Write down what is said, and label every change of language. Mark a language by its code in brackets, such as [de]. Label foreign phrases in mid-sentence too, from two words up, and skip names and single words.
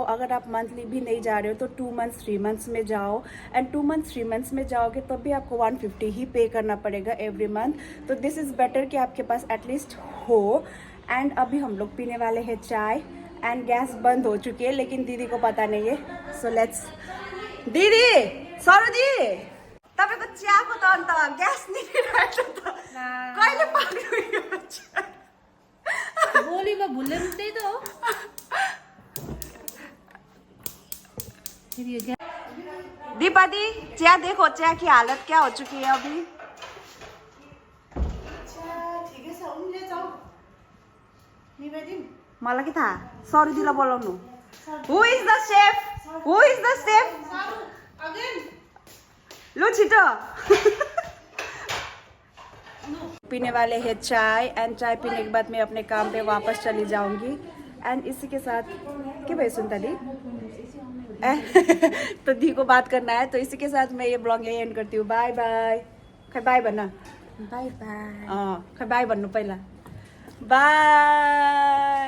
[hi] अगर आप मंथली भी नहीं जा रहे हो तो 2 मंथ्स 3 मंथ्स में जाओ। एंड 2 मंथ्स 3 मंथ्स में जाओगे तब भी आपको 150 ही पे करना पड़ेगा [en] every month. [hi] तो [en] this is better [hi] कि आपके पास एटलीस्ट हो। एंड अभी हम लोग पीने वाले हैं चाय एंड गैस बंद हो चुकी है लेकिन दीदी को पता नहीं है। [en] so let's [ne] दिदी सरोजी तपाईँको चियाको त अन्त ग्यास निस्किरहेको त कहिले पाक्नु यो चिया? गोलीमा भुल्ले रुट्दै त हो। [hi] दीपा दी चाय देखो, चाय की हालत क्या हो चुकी है अभी। [ne] मलाई के थाहा, सरोजीलाई बोलाउनु। [en] Who is the chef? Who is the chef? [ne] लो छिटो। [hi] पीने वाले हैं चाय एंड चाय पीने के बाद मैं अपने काम पे वापस चली जाऊंगी। एंड इसी के साथ क्या भाई सुनता दी तो दी को बात करना है, तो इसी के साथ मैं ये ब्लॉग यही एंड करती हूँ। [en] bye bye, [ne] खै बाय भन्न, [en] bye bye. [ne] खै बाय भन्नु पहिला, बाय।